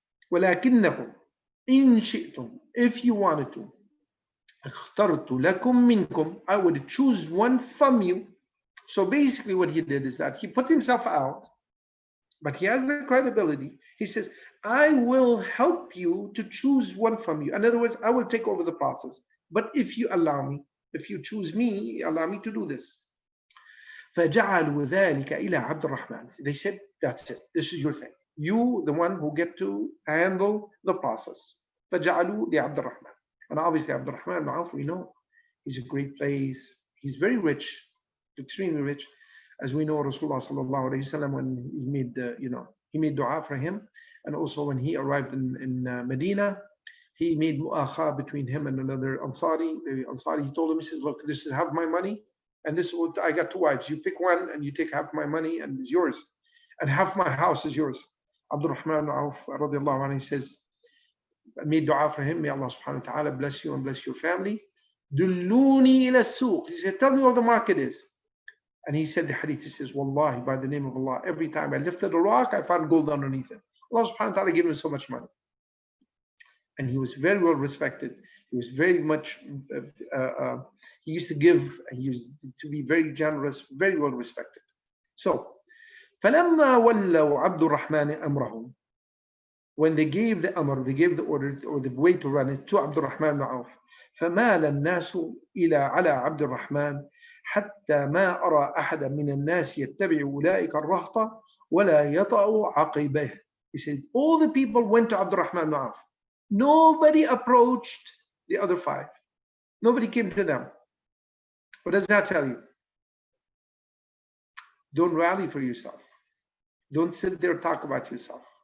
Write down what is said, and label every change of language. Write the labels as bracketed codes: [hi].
[ar] ولكنكم إن شئتم, [en] if you wanted to, [ar] اخترت لكم منكم, [en] I would choose one from you. So basically what he did is that he put himself out, but he has the credibility. He says, I will help you to choose one from you. In other words, I will take over the process. But if you allow me, if you choose me, allow me to do this. [ar] فجعلوا ذلك إلى عبد الرحمن. [en] They said, that's it. This is your thing. You, the one who get to handle the process. [ar] فجعلوا لعبد الرحمن. [en] And obviously Abd al-Rahman ibn Auf, we know, he's a great place. He's very rich, extremely rich. As we know, Rasulullah sallallahu alayhi wa sallam, when he made, he made dua for him. And also when he arrived in Medina, he made mu'akha between him and another Ansari. The Ansari, he told him, he says, look, this is half my money. And this is what I got 2 wives. You pick one and you take half my money and it's yours. And half my house is yours. Abd al-Rahman ibn Auf, radiallahu anhu, he says, I made dua for him. May Allah subhanahu wa ta'ala bless you and bless your family. [ar] Dulluni ila suq. [en] He said, tell me where the market is. And he said the hadith, he says, Wallahi, by the name of Allah, every time I lifted a rock, I found gold underneath it. Allah subhanahu wa ta'ala gave him so much money. And he was very well respected. He was very much, he used to give, he used to be very generous, very well respected. So, [ar] فَلَمَّا وَلَّوْا عَبْدُ الرَّحْمَنِ أَمْرَهُمْ, [en] when they gave the amr, they gave the order or the way to run it to Abd al-Rahman ibn Auf, [ar] فمال الناس إلى على عبد الرحمن حتى ما أرى أحدا من الناس يتبع أولئك الرهطة ولا يطأ عقبه. [en] He said, all the people went to Abd al-Rahman ibn Auf. Nobody approached the other 5. Nobody came to them. What does that tell you? Don't rally for yourself. Don't sit there and talk about yourself.